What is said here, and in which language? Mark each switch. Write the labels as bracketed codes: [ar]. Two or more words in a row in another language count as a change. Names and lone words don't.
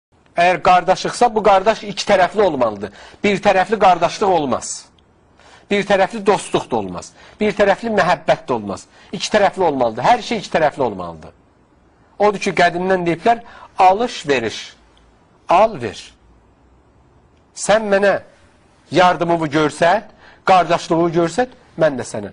[tr] Eğer kardeşliksa bu kardeş iki taraflı olmalıdır. Bir taraflı kardeşlik olmaz. [az] Bir taraflı dostluq da olmaz. Bir taraflı məhəbbət də olmaz. İki taraflı olmalıdır. Her şey iki taraflı olmalıdır. Odur ki, qədimdən deyiblər, alış-veriş. Al, ver. Sən mənə yardımımı görsət, qardaşlığı görsət, mən də sənə.